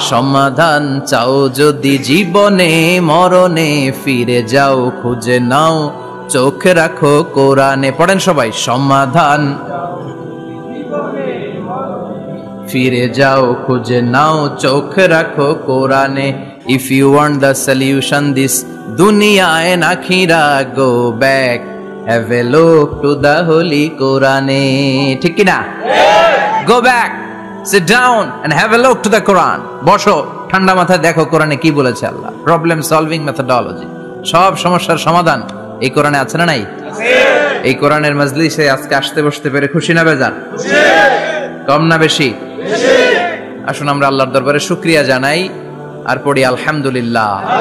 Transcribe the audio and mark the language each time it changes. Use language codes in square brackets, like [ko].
[bn] সমাধান চাও যদি জীবনে মরণে, ফিরে যাও খুঁজে নাও, চোখ রাখো কোরআনে। পড়েন সবাই, সমাধান ফিরে যাও খুঁজে নাও, চোখ রাখো কোরআনে। [en] If you want the solution this dunya and akhirah, go back, have a look to the holy Quran. [bn] ঠিক কি না? [en] Go back, sit down and have a look to the Quran. [bn] বসো, ঠান্ডা মাথায় দেখো কোরআনে কি বলেছে আল্লাহ। প্রবলেম সলভিং মেথোডোলজি, সব সমস্যার সমাধান এই কোরআনে আছে না নাই? এই কোরআনের মজলিসে আজকে আসতে বসতে পেরে খুশি না বেজান? কম না বেশি? আসুন আমরা আল্লাহর দরবারে শুকরিয়া জানাই আর পড়ি আলহামদুলিল্লাহ।